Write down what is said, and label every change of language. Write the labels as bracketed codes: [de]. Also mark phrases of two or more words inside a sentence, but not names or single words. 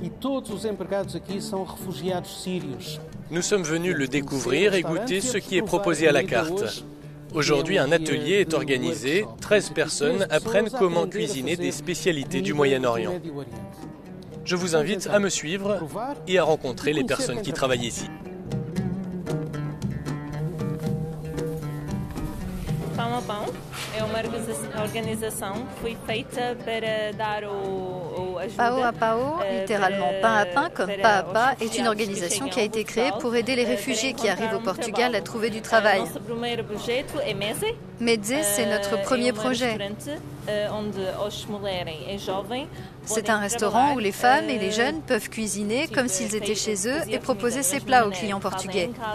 [fr] Nous sommes venus le découvrir et goûter ce qui est proposé à la carte. Aujourd'hui, un atelier est organisé. 13 personnes apprennent comment cuisiner des spécialités du Moyen-Orient. Je vous invite à me suivre et à rencontrer les personnes qui travaillent ici. [pt] Pão a Pão é uma organização que foi feita para dar Pão a Pão, [fr] littéralement pain à pain comme pas à pas, est une organisation qui a été créée pour aider les réfugiés qui arrivent au Portugal à trouver du travail. Medze, c'est notre premier projet. C'est un restaurant où les femmes et les jeunes peuvent cuisiner comme s'ils étaient chez eux et proposer ces plats aux clients portugais.